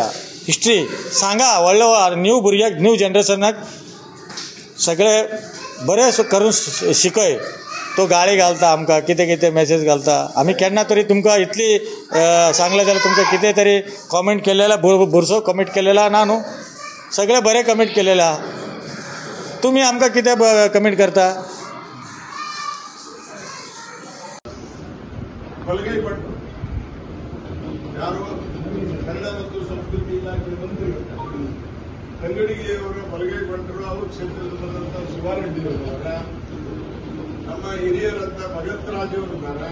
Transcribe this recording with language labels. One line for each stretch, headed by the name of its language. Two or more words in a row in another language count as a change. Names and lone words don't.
Konkani: हिस्ट्री सांगा व्हडल्या न्यू भुरग्याक न्यू जनरेशनाक सगळे बरें करून शिकय. तो गाळी घालता आमकां कितें मॅसेज घालता. आमी केन्ना तरी तुमकां इतली सांगलें जाल्यार तुमकां कितें तरी कॉमेंट केलेला बुरसो कमेंट केलेला ना न्हू. सगळे बरें कमेंट केलेले आहा. तुमी आमकां कितें कमेंट करता?
Kannada: ಬಲಗೈ ಭಟ್ರು ಯಾರು ಕನ್ನಡ ಮತ್ತು ಸಂಸ್ಕೃತಿ ಇಲಾಖೆ ಮಂತ್ರಿ ಕನ್ನಡಿಗೆಯವರ ಬಲಗೈ ಭಟ್ರು ಅವರು ಕ್ಷೇತ್ರದಲ್ಲಿ ಬಂದಂತ ಶಿವಾರೆಡ್ಡಿಯವರ ನಮ್ಮ ಹಿರಿಯರಂತ ಭಗತ್ ರಾಜ್ ಅವರಿದ್ದಾರೆ.